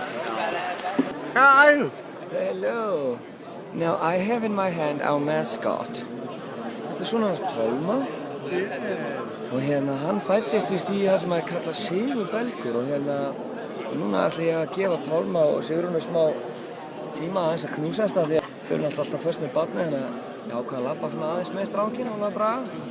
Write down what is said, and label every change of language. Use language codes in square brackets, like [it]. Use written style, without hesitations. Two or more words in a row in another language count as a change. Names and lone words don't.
[en] Hi! Hello! Now I have in my hand our mascot. [is] Þetta er svona hans Pálma. Og hérna hann fæddist í það sem maður kalla Sigurbelgur og núna ætla ég að gefa Pálma og Sigrúnu smá tíma aðeins að knúsast það því að þau eru alltaf först með barni þannig að ég ákvað að labba svona aðeins með strákinn og það bara.